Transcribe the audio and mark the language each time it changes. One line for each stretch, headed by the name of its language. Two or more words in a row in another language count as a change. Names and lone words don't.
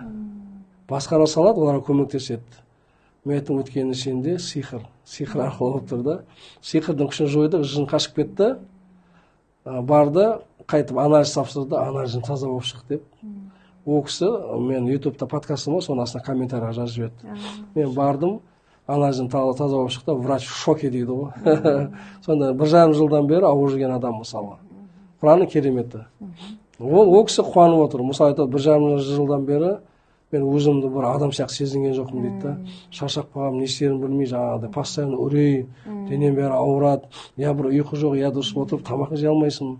Kazakh: Басқара салады, оларға көмектеседі. Мен айттым, өткені сенде сиқыр арқылы болып тұр да. Сиқырдың күшін жойды, жын қашып кетті. Барды, қайтып анализ тапсырды, анализін таза болып шықты деп. Ол кісі, мен ютубта подкастым бар, соның астына комментария жазып жіберді. Мен бардым, анализін таза болып шықты,
Russian: врач в шоке
Kazakh: дейді ғой. Сонда 1,5 жылдан бері ауырып жүрген адам мысалы. Құранның кереметі. Ол кісі қуанып отыр. Мысалы айтады, 1,5 жылдан бері мен өзімді бір адам сияқты сезінген жоқпын дейді да. Шаршап қалғанмын, не істерімді білмей, жаңағыдай постоянно үрей, денем бәрі ауырады, я бір ұйқы жоқ, я дұрыс отырып тамақ жей алмайсың.